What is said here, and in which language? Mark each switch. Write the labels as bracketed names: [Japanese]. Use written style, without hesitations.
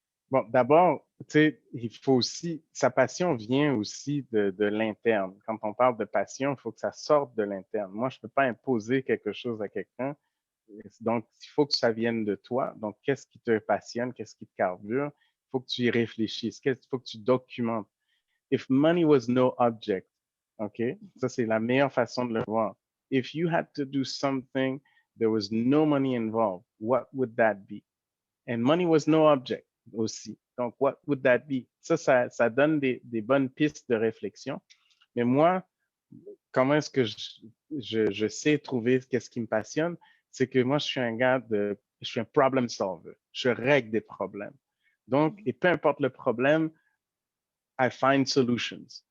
[French] Bon, d'abord, il faut aussi, sa passion vient aussi de l'interne. Quand on parle de passion, il faut que ça sorte de l'interne. Moi, je ne peux pas imposer quelque chose à quelqu'un. Donc, il faut que ça vienne de toi. Donc, qu'est-ce qui te passionne? Qu'est-ce qui te carbure? Il faut que tu y réfléchisses. Il faut que tu documentes. [English] If money was no object, OK? [French] Ça, c'est la meilleure façon de le voir. [English] If you had to do something, there was no money involved, what would that be? And money was no object aussi. Donc, what would that be? [French] Ça donne des bonnes pistes de réflexion. Mais moi, comment est-ce que je sais trouver qu'est-ce qui me passionne? C'est que moi, je suis un problem solver. Je règle des problèmes. Donc, et peu importe le problème, [English] I find solutions.